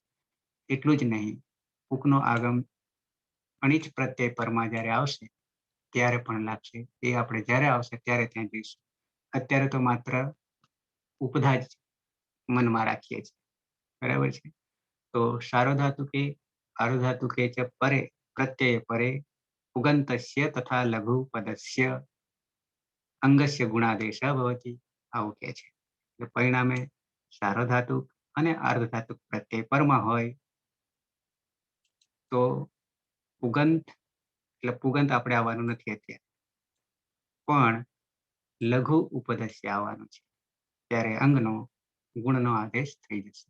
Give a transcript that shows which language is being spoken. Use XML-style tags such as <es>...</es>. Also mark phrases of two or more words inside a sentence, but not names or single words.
<gu>એટલું જ નહીં, પુકનો આગમ અનિચ પ્રત્યય પરમાં જ્યારે આવશે ત્યારે પણ લાગશે. એ આપણે જ્યારે આવશે ત્યારે ત્યાં જોઈશું. અત્યારે તો માત્ર ઉપધા જ મનમાં રાખીએ છીએ, બરાબર છે.</gu> <sa>તો तो सार्वधातुके आर्धधातुके च परे प्रत्यय परे उगन्तस्य तथा लघुपदस्य अंगस्य गुणादेश भवति</sa> <gu>આવું કહે છે. એટલે પરિણામે સાર્વધાતુક અને આર્ધધાતુક પ્રત્યય પરમાં હોય તો પુગંત એટલે પુગંત આપણે આવવાનું નથી અત્યારે, પણ લઘુ ઉપદસ્ય આવવાનું છે, ત્યારે અંગનો ગુણનો આદેશ થઈ જશે.</gu>